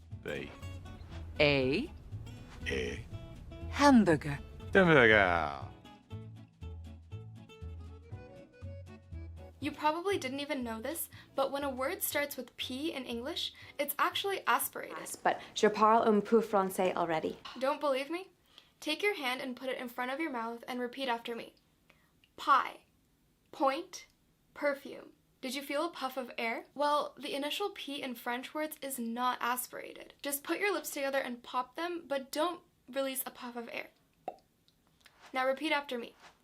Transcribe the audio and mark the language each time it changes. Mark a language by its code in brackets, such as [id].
[en] B. A. E. Hamburger. Hamburger. You probably didn't even know this, but when a word starts with P in English, it's actually aspirated. But [fr] je parle un peu français [en] already. Don't believe me? Take your hand and put it in front of your mouth and repeat after me. Pie, point, perfume. Did you feel a puff of air? Well, the initial P in French words is not aspirated. Just put your lips together and pop them, but don't release a puff of air. Now repeat after me.